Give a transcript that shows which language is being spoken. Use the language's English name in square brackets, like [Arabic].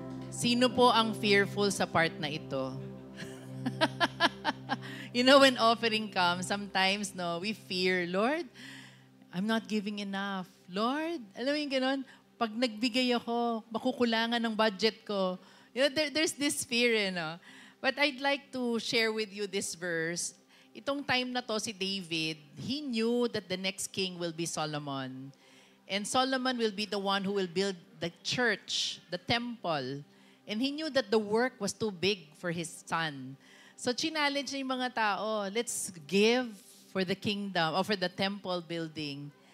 [Filipino] Sino po ang fearful sa part na ito? [English] You know, when offering comes, sometimes, no, we fear, Lord, I'm not giving enough. [Filipino] Lord, alam mo yung ganun? Pag nagbigay ako, makukulangan ng budget ko. [English] You know, there's this fear, you know. But I'd like to share with you this verse. [Filipino] Itong time na to, [English] si David, he knew that the next king will be Solomon. And Solomon will be the one who will build the church, the temple. And he knew that the work was too big for his son. So, [Filipino] challenge niya yung mga tao, [English] let's give for the kingdom, or for the temple building.